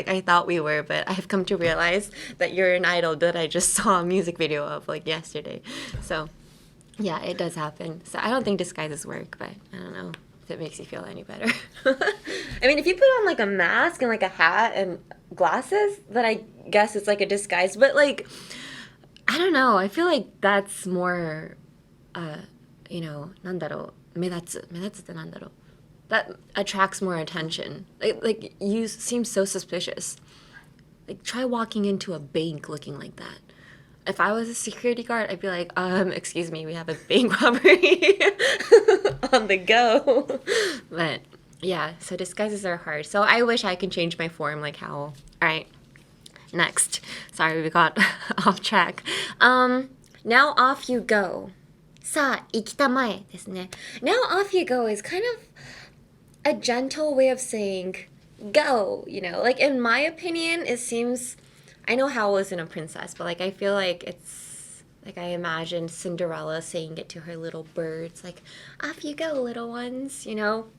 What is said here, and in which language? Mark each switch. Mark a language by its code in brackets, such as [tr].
[en] Like I thought we were, but I've come to realize that you're an idol that I just saw a music video of like yesterday. So yeah, it does happen. So I don't think disguises work, but I don't know if it makes you feel any better. I mean, if you put on like a mask and like a hat and glasses, then I guess it's like a disguise. But like, I don't know. I feel like that's more, you know, [ja] なんだろう、目立つ。目立つってなんだろう。 [en] That attracts more attention. Like you seem so suspicious. Like try walking into a bank looking like that. If I was a security guard, I'd be like, excuse me, we have a bank robbery on the go. But yeah, so disguises are hard. So I wish I could change my form like Howl. All right, next. Sorry, we got off track. Now off you go. [ja] さあ、行きたまえですね。 [en] Now off you go is kind of a gentle way of saying go, you know? Like in my opinion, it seems... I know Howl isn't a princess, but like I feel like it's like I imagine Cinderella saying it to her little birds, like, off you go, little ones, you know?